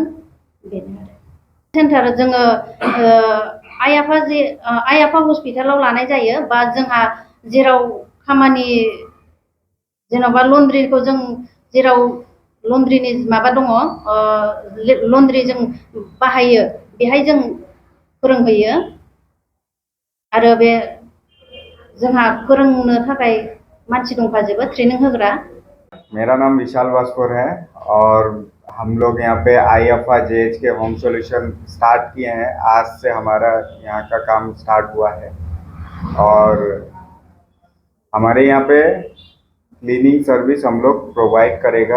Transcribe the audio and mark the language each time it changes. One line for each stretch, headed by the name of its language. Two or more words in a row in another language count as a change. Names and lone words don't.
Bodo: बेनो आरो सेन्टार जोङो आइ आफा हस्पिटालाव लानाय जायो बा जोंहा जेराव खामानि जेन'बा लन्ड्रिखौ जों जेराव लन्ड्रिनि माबा दङ लन्ड्रि जों बाहायो बेहाय जों फोरोंहैयो। आरो बे जोंहा फोरोंनो थाखाय मानसि दंखाजोबो ट्रेनिं होग्रा।
Hindi: मेरा नाम विशाल वास्कोर है और हम लोग यहाँ पे IFA JSK होम सॉल्यूशन स्टार्ट किए हैं। आज से हमारा यहाँ का काम स्टार्ट हुआ है और हमारे यहाँ पे
English: cleaning service
Hindi: हम लोग प्रोवाइड करेगा।